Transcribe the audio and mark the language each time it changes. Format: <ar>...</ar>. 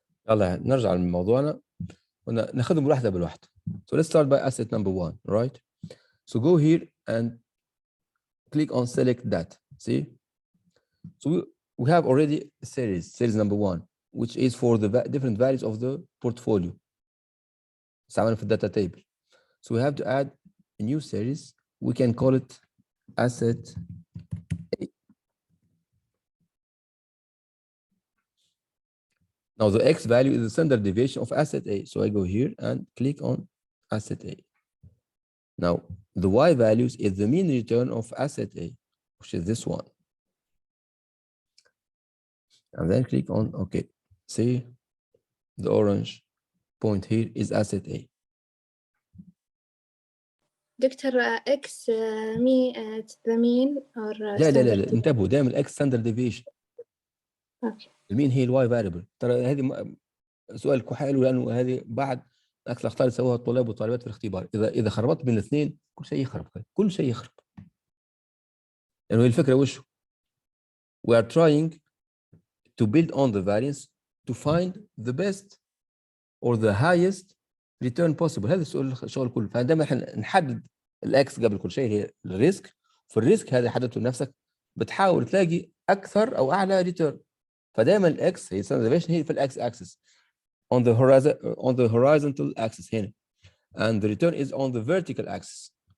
<ar>يلا نرجع لموضوعنا وناخذهم واحدة بالواحدة.</ar> <en>So let's start by asset number 1, right? So go here and click on select that. See? So we have already a series number 1, which is for the different values of the portfolio.</en> <ar>استعملنا في الداتا table.</ar> <en>So we have to add a new series. We can call it asset A. Now the X value is the standard deviation of asset A. So I go here and click on asset A. Now the Y values is the mean return of asset A, which is this one. And then click on OK. See, the orange point here is asset A. Doctor X me the mean or</en> <ar>لا انتبهوا دائما الاكس ستاندرد ديفيشن. اوكي. المين هي الواي فاريبل. ترى هذه سؤال حلو لانه هذه بعد اكثر الاخطاء اللي سووها الطلاب والطالبات في الاختبار. اذا خربطت بين الاثنين كل شيء يخرب، كل شيء يخرب. يعني الفكره وش؟</ar> <en>We are trying to build on the variance to find the best or the highest return possible.</en> <ar>هذا الشغل كله. فعندما احنا نحدد الاكس قبل كل شيء هي الريسك، في الريسك هذا حددته لنفسك بتحاول تلاقي اكثر او اعلى ريتيرن. فدائما الاكس هي ستاندرد ديفيشن هي في الاكس اكسس</ar> <en>on the horizontal axis هنا and the return is on the vertical axis.</en>